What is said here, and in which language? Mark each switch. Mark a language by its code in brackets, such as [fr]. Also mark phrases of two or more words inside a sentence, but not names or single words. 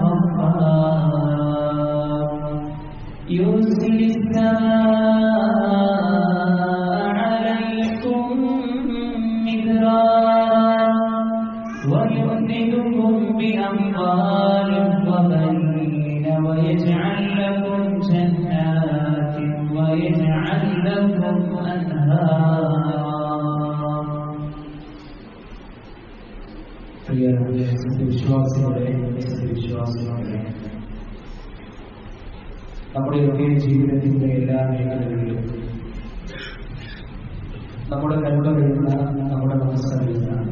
[ar] غفارا يرسل السماء عليكم مدرارا ويمددكم بأموال وبنين ويجعل لكم جنات ويجعل لكم أنهارا [ml] നമ്മുടെയൊക്കെ ജീവിതത്തിന്റെ എല്ലാ മേഖലകളിലും നമ്മുടെ നന്മകളുള്ള നമ്മുടെ മനസ്സറിയുന്ന